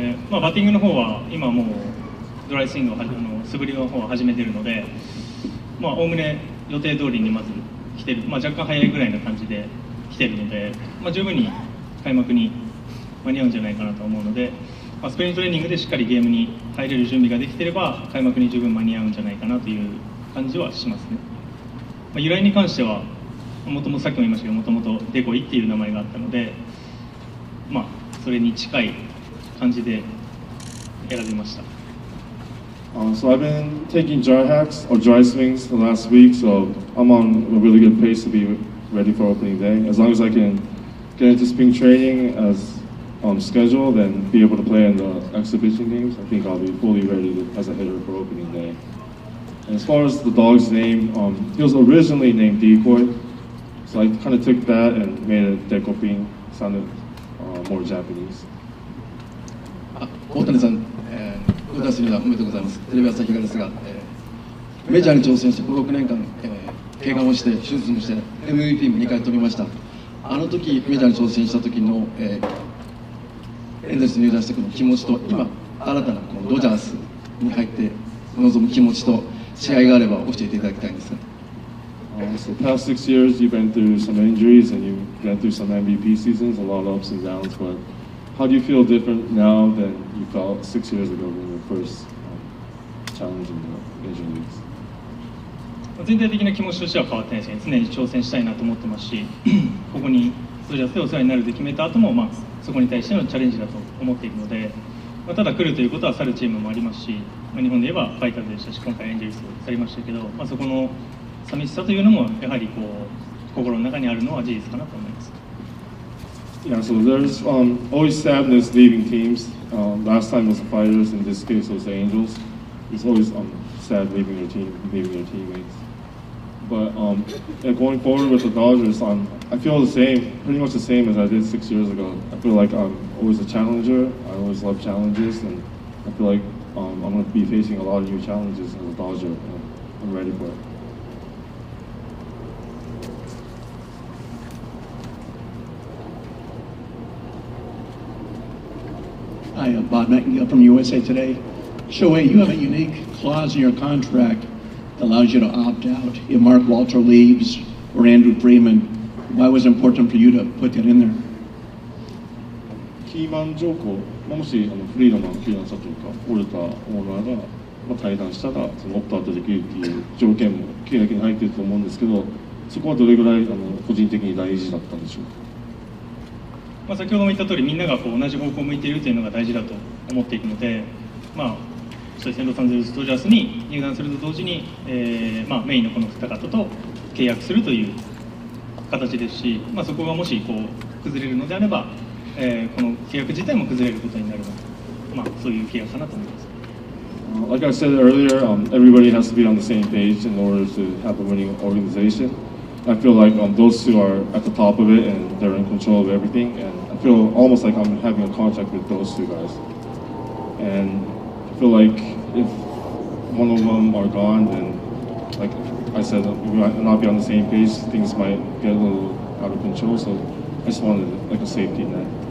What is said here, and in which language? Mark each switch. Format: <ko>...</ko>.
<ja>バッティングの方は今もうドライスイングを素振りの方を始めているので、おおむね予定通りにまず来てる、若干早いぐらいな感じで来てるので、十分に開幕に間に合うんじゃないかなと思うので、スプリングトレーニングでしっかりゲームに入れる準備ができていれば開幕に十分間に合うんじゃないかなという感じはしますね。由来に関してはもともとさっきも言いましたけど、もともとデコイっていう名前があったので、それに近い感じで選びました。</ja> <en>So I've been taking dry hacks or dry swings the last week, so I'm on a really good pace to be ready for opening day. As long as I can get into spring training as scheduled and be able to play in the exhibition games, I think I'll be fully ready as a hitter for opening day. And as far as the dog's name, he was originally named Decoy, so I kind of took that and made it Dekopin, sounded more Japanese.</en> <ja>大谷さん、ドジャース入団おめでとうございます。テレビ朝日ですが、メジャーに挑戦して5、6年間、怪我をして手術もして MVP も2回取りました。あの時メジャーに挑戦した時の、エンゼルスに入団してくる気持ちと今新たなこのドジャースに入って臨む気持ちと試合があれば教えていただきたいんですが。</ja> <en>So the past 6 years you've been through some injuries and you've been through some MVP seasons, a lot of ups and downs, but how do you feel different now than you felt 6 years ago when you were first challenging the major leagues?</en> <ja>全体的な気持ちとしては変わってないですね。常に挑戦したいなと思ってますし、ここにドジャースでお世話になると決めた後も、そこに対してのチャレンジだと思っているので、ただ来るということは去るチームもありますし、日本で言えばファイターズでしたし、今回エンジェルスを去りましたけど、そこの寂しさというのもやはり心の中にあるのは事実かなと思います。</ja> <en>Yeah, so there's always sadness leaving teams. Last time was the Fighters, in this case it was the Angels. It's always sad leaving your team, leaving your teammates. But going forward with the Dodgers, I feel the same, pretty much the same as I did 6 years ago. I feel like I'm always a challenger. I always love challenges, and I feel like I'm going to be facing a lot of new challenges as a Dodger, and I'm ready for it. Hi, Bob Metcalf from USA Today. Shohei, you have a unique clause in your contract that allows you to opt out if Mark Walter leaves or Andrew Freeman. Why was it important for you to put that in there?</en> <ja>キーマン条項、もしフリードマン、球団社長か、オルタオーナーが退団したらそのオプトアウトできるっていう条件も契約に入っていると思うんですけど、そこはどれぐらい個人的に大事だったんでしょうか。先ほども言った通り、みんなが同じ方向を向いているというのが大事だと思っているので、そうですね、ロサンゼルスドジャースに入団すると同時に、メインのこの2方と契約するという形ですし、そこがもし崩れるのであれば、この契約自体も崩れることになるので、そういう契約かなと思います。</ja> <en>Like I said earlier, everybody has to be on the same page in order to have a winning organization. I feel like those two are at the top of it and they're in control of everything, and I feel almost like I'm having a contract with those two guys. And I feel like if one of them are gone, then like I said, we might not be on the same page, things might get a little out of control, so I just wanted like a safety net.</en>